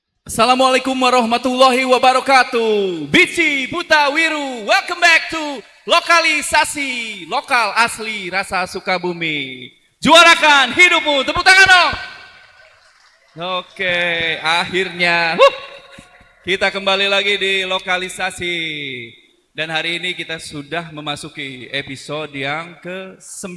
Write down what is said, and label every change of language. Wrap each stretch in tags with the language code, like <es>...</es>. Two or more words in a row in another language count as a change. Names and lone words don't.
<ar>السلام عليكم ورحمة الله وبركاته. Bici Buta Wiru,</ar> <en>welcome back to Lokalisasi Lokal Asli Rasa Sukabumi.</en> <id>Juarakan hidupmu, tepuk tangan dong. Oke, akhirnya kita kembali lagi di Lokalisasi. Dan hari ini kita sudah memasuki episode yang ke-9.</id>